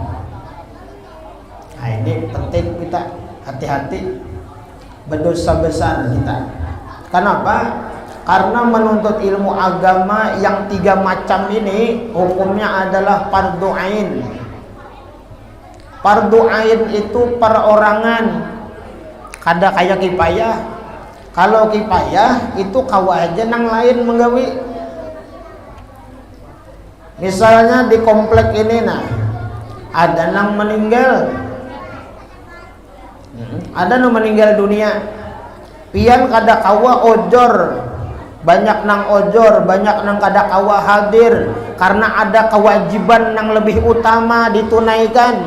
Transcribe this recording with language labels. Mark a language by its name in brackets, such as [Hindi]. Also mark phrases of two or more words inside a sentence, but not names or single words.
[Indonesian] Nah, ini penting kita hati-hati, berdosa besar kita. Kenapa? Karena menuntut ilmu agama yang 3 macam ini hukumnya adalah fardu ain. Fardu ain itu perorangan, [Banjar] kada kayak kifayah. Kalau kifayah itu kawa aja nang lain menggawi. Misalnya di komplek ini, nah, ada nang meninggal, ada nang meninggal dunia, pian kada kawa ojor, banyak nang ojor, banyak nang kada kawa hadir karena ada kewajiban nang lebih utama ditunaikan.